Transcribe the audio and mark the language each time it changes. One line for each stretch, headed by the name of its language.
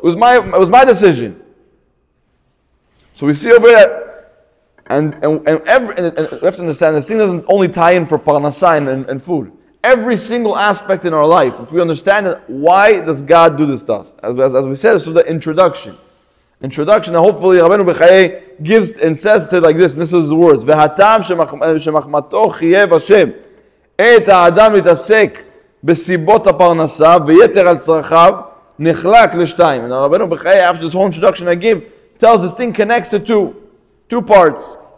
English: It was my decision. So we see over there, and we have to understand this thing doesn't only tie in for parnasa and food. Every single aspect in our life, if we understand it, why does God do this to us? As we said, this was the introduction. And hopefully Rabbeinu B'chaye gives and says it like this, and this is the words:
Hebrew: V'hatam shemachmato chiyev Hashem. את האדם מתעסק בסיבות הפרנסה ויתר על צרכיו נחלק לשתיים.
English: And Rabbeinu B'chaye, after this whole introduction I give, tells this thing connects to two parts.